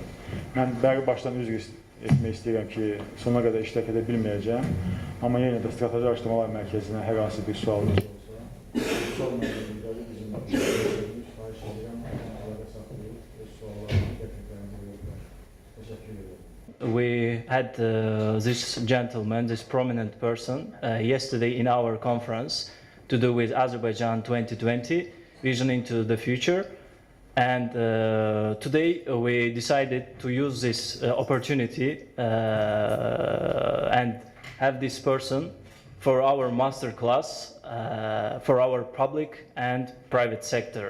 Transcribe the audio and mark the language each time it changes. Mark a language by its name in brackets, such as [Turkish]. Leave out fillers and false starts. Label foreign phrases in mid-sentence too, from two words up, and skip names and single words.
[Azerbaijani] Mən bəri başdan üzr etmək istəyirəm ki, sona qədər iştirak edə bilməyəcəm, amma yenə də strateji araşdırmalar mərkəzinə hər hansı bir sualınız olsa, sormayacaqları bizimlə xahiş edirəm, əlaqə saxlayıb və suallarını təkniklərini verirlər. Təşəkkür edirəm. [English] We had this gentleman, this prominent person, yesterday in our conference to do with Azerbaijan 2020, Vision into the Future. And today we decided to use this opportunity and have this person for our master class for our public and private sector.